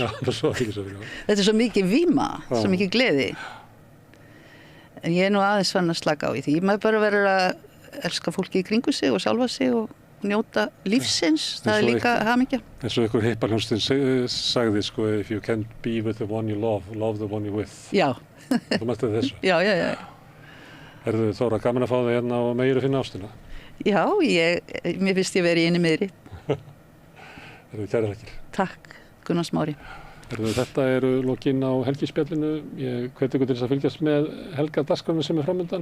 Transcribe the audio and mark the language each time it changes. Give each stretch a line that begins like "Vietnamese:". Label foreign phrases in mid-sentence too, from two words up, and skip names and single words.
Icelandic: Já, svo hamingjusamur, já. Þetta er svo mikið víma, svo mikið gleði. En ég er nú aðeins fann að slaka á í því. Maður bara verður að elska fólki í kringu sig og sjálfa sig og njóta lífsins, það er líka hamingja. Eins og einhver hippahljómsveit sagði sko,
English: if you can't be with the one you love, love the one you're with.
Icelandic: Já. Þú mætti þessu? Já. Erðu Þóra gaman að fá þig hérna og meira að finna ástina? Já, mér finnst ég verið inni meðri. Erðu kærar þakkir. Takk, Gunnar Smári. Þetta eru lokin á helgispjallinu. Ég hveti ykkur til þess að fylgjast með helgardagskránni sem er framundan.